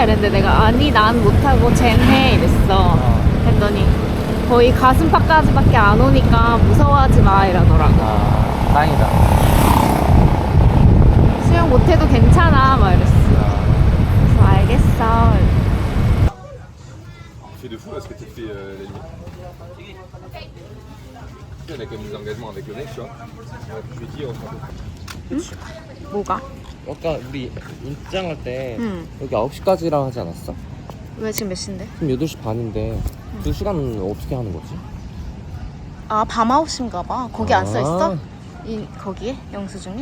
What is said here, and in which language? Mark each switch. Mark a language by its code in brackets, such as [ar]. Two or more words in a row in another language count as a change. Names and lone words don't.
[ko] 이랬는데 내가 아니 난 못하고 쟨 해 이랬어. 했더니 거의 가슴팍까지밖에 안 오니까 무서워하지 마 이러더라고. 다행이다. 수영 못해도 괜찮아 막 이랬어. 그래서 알겠어. [fr] Tu fais de fou là ce que tu fais la nuit. On a comme des engagements avec le mec, tu vois. Je lui dis, on se rappelle. [ko] 뭐가? 아까 우리 입장할 때 응. 여기 9시까지라 하지 않았어? 왜 지금 몇 시인데? 지금 8시 반인데 그 시간은 어떻게 하는 거지? 아, 밤 9시인가 봐. 거기 안 아. 써있어? 거기에? 영수증에?